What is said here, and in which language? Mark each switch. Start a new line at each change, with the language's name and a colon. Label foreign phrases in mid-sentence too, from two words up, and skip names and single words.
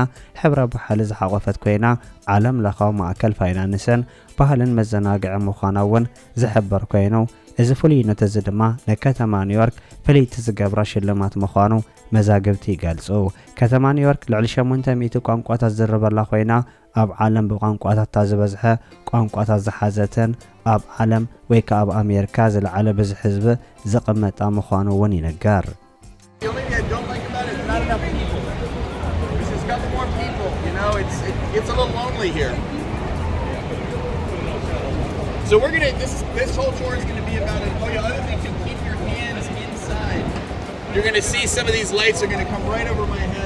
Tigrinya: ሕብረ ባህሊ ዝሓቆፈት ኮይና ዓለም ለኻዊ ማእከል ፋይናንስን ባህልን መዘናግዒ ምዃና እውን ዝሕበር ኮይኑ እዚ ፍሉይነት እዚ ድማ ንከተማ ኒውዮርክ ፍልይቲ ዝገብራ ሽልማት ምዃኑ መዛግብቲ ይገልጹ ከተማ ኒውዮርክ ልዕሊ 800 ቋንቋታት ዝረበላ ኮይና ኣብ ዓለም ብቋንቋታት ዝበዝሐ ቋንቋታት ዝሓዘትን ኣብ ዓለም ወይ ከዓ ኣብ ኣሜሪካ ዝለዓለ ብዙሕ ህዝቢ ዝቕመጣ ምዃኑ እውን ይነገር
English: So we're going to, this whole tour is going to be about it. Oh yeah, other things, you keep your hands inside. You're going to see some of these lights are going to come right over my head.